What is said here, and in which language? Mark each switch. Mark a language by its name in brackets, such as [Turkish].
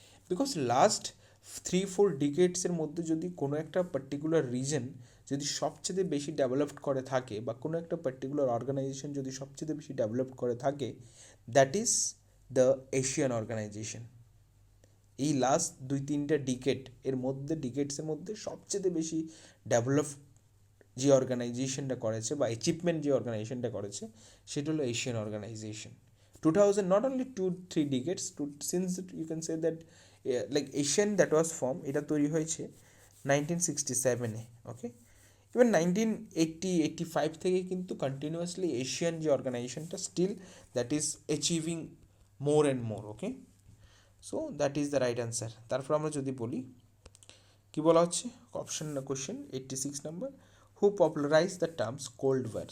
[Bangla] Because last 3-4 ডিকেডসের মধ্যে যদি কোনো একটা পার্টিকুলার রিজন যদি সবচেয়ে বেশি ডেভেলপড করে থাকে, বা কোনো একটা পার্টিকুলার অর্গানাইজেশন যদি সবচেয়ে বেশি ডেভেলপ করে থাকে, [English] That is the Asian organization. [Bangla] এই লাস্ট 2-3টা ডিকেডসের মধ্যে সবচেয়ে বেশি ডেভেলপ যে অর্গানাইজেশনটা করেছে বা অ্যাচিভমেন্ট যে অর্গানাইজেশনটা করেছে সেটা হলো Asian organisation. [English] 2000, not only 2-3 decades, since you can say that like Asian that was formed, [Bangla] এটা তৈরি হয়েছে 1967-এ, [English] Okay. Even 1980-85 [Bangla] থেকে কিন্তু [English] Continuously Asian যে অর্গানাইজেশনটা still that is achieving more and more, okay. So that is the right answer. [Bangla] তারপর আমরা যদি বলি কি বলা হচ্ছে, [English] Option question 86 number, who popularize the terms cold war.